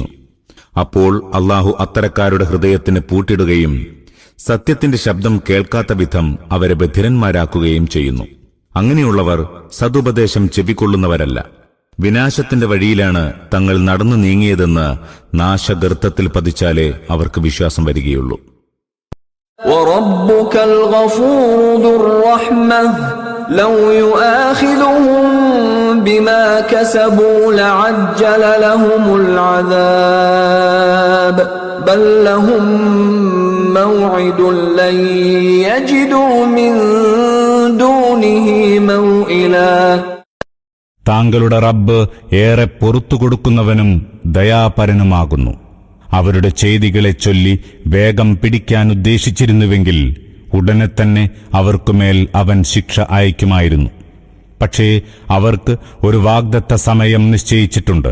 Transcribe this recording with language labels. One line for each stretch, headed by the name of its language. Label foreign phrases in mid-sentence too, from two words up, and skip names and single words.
Malayalam: അപ്പോൾ അല്ലാഹു അത്തരക്കാരുടെ ഹൃദയത്തിന് പൂട്ടിടുകയും സത്യത്തിന്റെ ശബ്ദം കേൾക്കാത്ത വിധം അവരെ ബധിരന്മാരാക്കുകയും ചെയ്യുന്നു. അങ്ങനെയുള്ളവർ സതുപദേശം ചെവിക്കൊള്ളുന്നവരല്ല. വിനാശത്തിന്റെ വഴിയിലാണ് തങ്ങൾ നടന്നു നീങ്ങിയതെന്ന് നാശഗർത്തത്തിൽ പതിച്ചാലേ അവർക്ക് വിശ്വാസം വരികയുള്ളൂ.
Arabic: وَرَبُّكَ الْغَفُورُ ذُو الرَّحْمَةِ لَوْ يُؤَاخِذُهُم بِمَا كَسَبُوا لَعَجَّلَ لَهُمُ الْعَذَابَ بَل لَّهُم مَّوْعِدٌ لَّن يَجِدُوا مِن دُونِهِ مَوْئِلًا.
Malayalam: താങ്കളുടെ റബ്ബ് ഏറെ പൊറുത്തുകൊടുക്കുന്നവനും ദയാപരനുമാകുന്നു. അവരുടെ ചെയ്തികളെ ചൊല്ലി വേഗം പിടിക്കാൻ ഉദ്ദേശിച്ചിരുന്നുവെങ്കിൽ ഉടനെ തന്നെ അവർക്കുമേൽ അവൻ ശിക്ഷ അയക്കുമായിരുന്നു. പക്ഷേ അവർക്ക് ഒരു വാഗ്ദത്ത സമയം നിശ്ചയിച്ചിട്ടുണ്ട്.